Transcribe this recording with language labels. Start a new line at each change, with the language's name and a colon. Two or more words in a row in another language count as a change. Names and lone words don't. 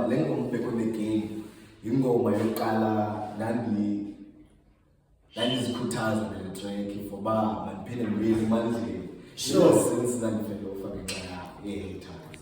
Xhosa: Le ngoma Back on the Game yingoma yokuqala ndandizikhuthaza ngale track for uba mandiphinde ndibuyele emandleni since ndandivele ufa ngenxa ye-haters.